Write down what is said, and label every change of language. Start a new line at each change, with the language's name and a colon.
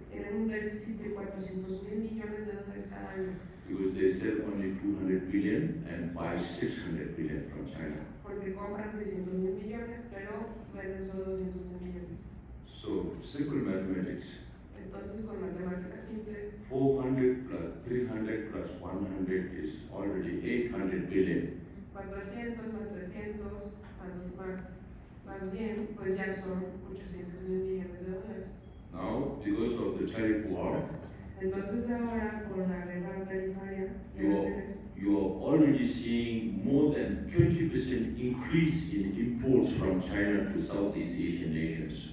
Spanish: tienen un déficit de 400,000 millones de dólares cada año.
English: because they sell only 200 billion and buy 600 billion from China.
Spanish: Porque compran 600,000 millones, pero venden solo 200,000 millones.
English: So simple mathematics,
Spanish: Entonces, con matemáticas simples,
English: 400 plus 300 plus 100 is already 800 billion.
Spanish: 400 más 300 más bien, pues ya son 800,000 millones de dólares.
English: Now, because of the tariff war,
Spanish: Entonces ahora, por la guerra tarifaria,
English: you are already seeing more than 20% increase in imports from China to Southeast Asian nations.